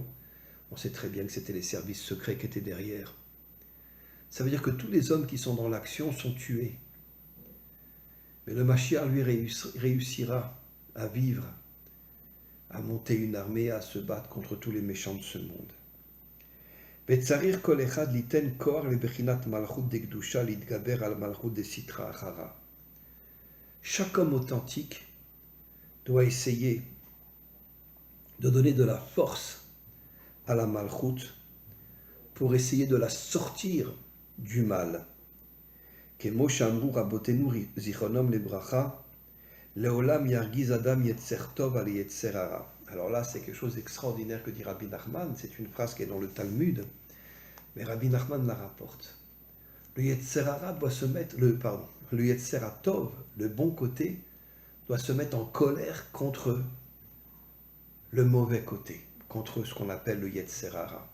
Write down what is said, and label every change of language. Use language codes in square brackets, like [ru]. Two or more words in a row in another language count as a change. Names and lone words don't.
[fr] On sait très bien que c'était les services secrets qui étaient derrière. Ça veut dire que tous les hommes qui sont dans l'action sont tués. Mais le Mashiach, lui, réussira à vivre, à monter une armée, à se battre contre tous les méchants de ce monde. [he] בצריך כל אחד ליתן כח לבחינת מלכות דקדושה להתגבר על מלכות דסטרא אחרא. [fr] Chaque homme authentique doit essayer de donner de la force à la malchut pour essayer de la sortir du mal. [he] כמו שאמרו רבותינו זכרונם לברכה, לעולם ירגיז אדם יצר טוב על יצר הרע. [fr] Alors là, c'est quelque chose d'extraordinaire que dit Rabbi Nachman. C'est une phrase qui est dans le Talmud, mais Rabbi Nachman la rapporte. Le [he] יצר הרע [fr] doit se mettre, le [he] יצר טוב, [fr] le bon côté, doit se mettre en colère contre le mauvais côté, contre ce qu'on appelle le [he] יצר הרע.